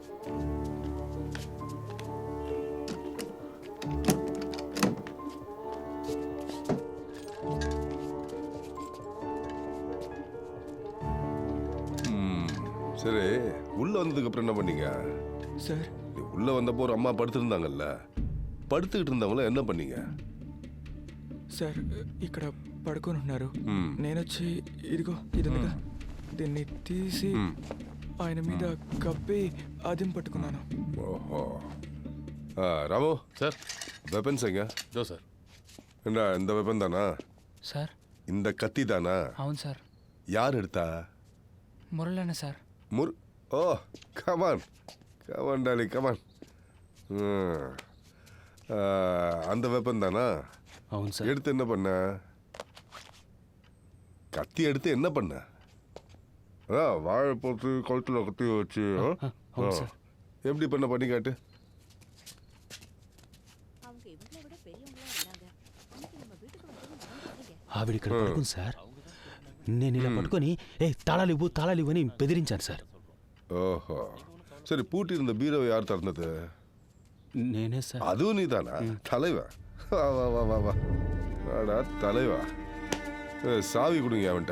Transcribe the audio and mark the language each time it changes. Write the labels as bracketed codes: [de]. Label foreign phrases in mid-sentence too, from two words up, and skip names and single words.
[ta] சரி, உள்ள வந்ததுக்கு அப்புறம் என்ன பண்ணீங்க [te] సార్? [ta] உள்ள வந்தப்போ ஒரு அம்மா படுத்திருந்தாங்கல்ல, படுத்துக்கிட்டு இருந்தவங்கள என்ன பண்ணீங்க? [te] సార్, ఇక్కడ పడుకొని ఉన్నారు. నేనొచ్చి ఇదిగో ఇది ఉందిగా, దీన్ని తీసి ఆయన మీద కప్పి అదిం పట్టుకున్నాను. [ta] ஓஹோ. ராமு [te] సార్. [ta] வெப்பன்ஸ் எங்க? [te] దో సార్. [ta] என்ன இந்த வெப்பன் தானா? [te] సార్. [ta] இந்த கத்தி தானா? [te] అవును సార్. [ta] யார் எடுத்தா? [te] మురళన్న సార్. [en] Oh, come on come on dolly come on. [ta] அந்த வெப்பன் தானா? [te] అవును సార్. [ta] எடுத்து என்ன பண்ண? கத்தி எடுத்து என்ன பண்ண? வாழை போட்டு கழுத்தில் கத்தி வச்சு எப்படி பண்ணி காட்டு. [te] ఆవిడ ఇక్కడ పడుకుంది సార్. నేను ఇలా పట్టుకొని తాళాలు ఇవ్వు అని బెదిరించాను సార్. [ta] ஓஹோ சரி பூட்டியிருந்த பீரோவை யார் திறந்தது? [te] నేనే సార్. [ta] அதுவும் நீதானா? தலைவா வா வா வா வா வா ஆடா தலைவா. சாவி கொடுங்க அவன்கிட்ட.